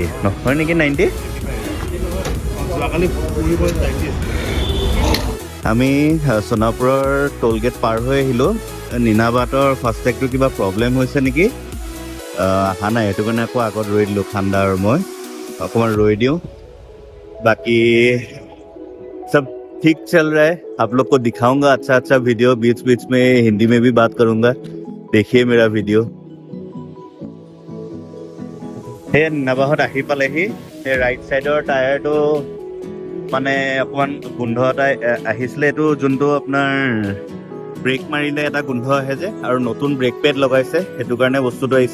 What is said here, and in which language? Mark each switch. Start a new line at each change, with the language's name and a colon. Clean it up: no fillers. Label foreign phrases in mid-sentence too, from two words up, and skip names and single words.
Assamese: নহয় নেকি 90? আমি সোণাপুৰৰ টোল গেট পাৰ হৈ আহিলোঁ। নিনাবাহঁতৰ ফাষ্টেগটো কিবা প্ৰব্লেম হৈছে নেকি, অহা নাই। সেইটো কাৰণে আকৌ আগত ৰৈ দিলোঁ। ঠাণ্ডা আৰু মই অকণমান ৰৈ দিওঁ।
Hindi: बाकी सब ठीक चल रहा है। आप लोग को दिखाऊंगा अच्छा अच्छा वीडियो, बीच बीच में हिंदी में भी बात करूंगा। देखिए मेरा वीडियो।
Assamese: সেই নাবাহত আহি পালেহি। সেই
English: right side
Assamese: টায়াৰটো মানে অকণমান গোন্ধ এটা আহিছিলে। এইটো যোনটো আপোনাৰ ব্ৰেক মাৰিলে এটা গোন্ধ আহে যে, আৰু নতুন
English: brake pad
Assamese: লগাইছে, সেইটো কাৰণে বস্তুটো আহিছে।